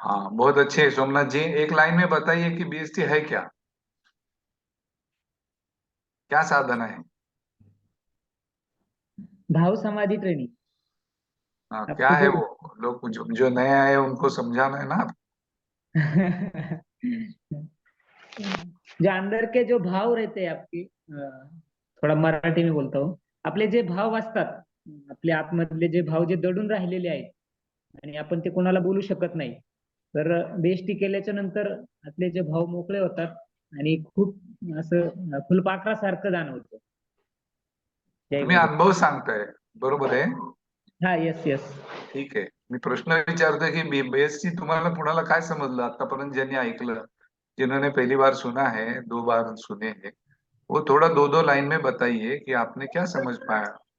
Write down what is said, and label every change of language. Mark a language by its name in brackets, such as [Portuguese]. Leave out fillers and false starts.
[Hindi] हाँ बहुत अच्छे सोमनाथ जी, एक लाइन में बताइए कि बीएसटी है क्या, क्या साधना है। भाव समाधि ट्रेनिंग। हाँ क्या आपको है जो वो, लोग जो नए आए हैं उनको समझाना है ना। जो अंदर के जो भाव रहते हैं आपके, थोड़ा मराठी में बोलता हूँ, [Marathi] आपले जे भाव असतात, आपल्या आतमधले जे भाव जे दडून राहिलेले आहेत आणि आपण ते कोणाला बोलू शकत नाही, तर बेष्टी केल्याच्या नंतर आपले जे भाव मोकळे होतात आणि खूप असं फुलपाखरासारखं जाणवतं. जय तुम्ही गुरुदेव. अनुभव सांगताय, बरोबर आहे। हा, यस यस. ठीक आहे, मी प्रश्न विचारतोय की बीएसटी तुम्हाला कुणाला काय समजलं आतापर्यंत, ज्यांनी ऐकलं, [Hindi] जिन्होंने पहली बार सुना है, 2 बार सुने हैं, वो थोड़ा 2-2 लाइन में बताइए कि आपने क्या समझ पाया।